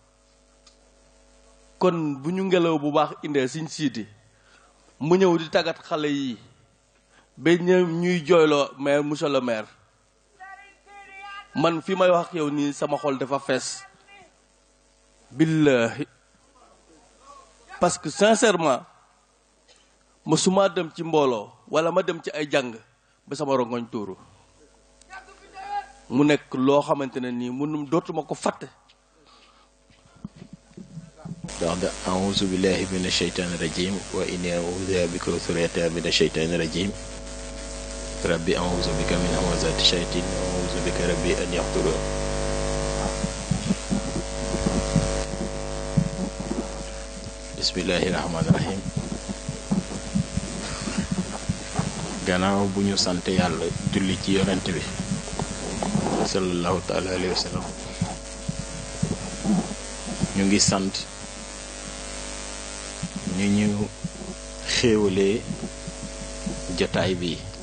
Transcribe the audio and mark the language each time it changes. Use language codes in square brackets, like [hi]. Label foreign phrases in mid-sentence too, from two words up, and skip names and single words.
[wo] kon bu ñu ngelaw bu baax indee Sëñ Sidi mu ñëw di tàggat xale yi ba ñuy jooyloo maire [fr] monsieur le maire [wo] man fi may wax yow nii sama xol dafa fees billahi [fr] parce que sincèrement [wo] mësuma dem ci mbooloo wala ma dem ci ay jàng ba sama rongoñ tuuru mu nekk loo xamante ne nii mënum dootuma ko fàtte [ar] بعد أعوذ بالله من الشيطان الرجيم وإني أعوذ بك وذريتها من الشيطان الرجيم ربي أعوذ بك من همزات الشياطين وأعوذ بك ربي أن يحضرون بسم الله الرحمن الرحيم [wo] gannaaw bu ñu sant yàlla julli ci yonent bi [ar] صلى الله تعالى عليه وسلم [wo] ñu ngi sant ñu xéewalee jotaay bi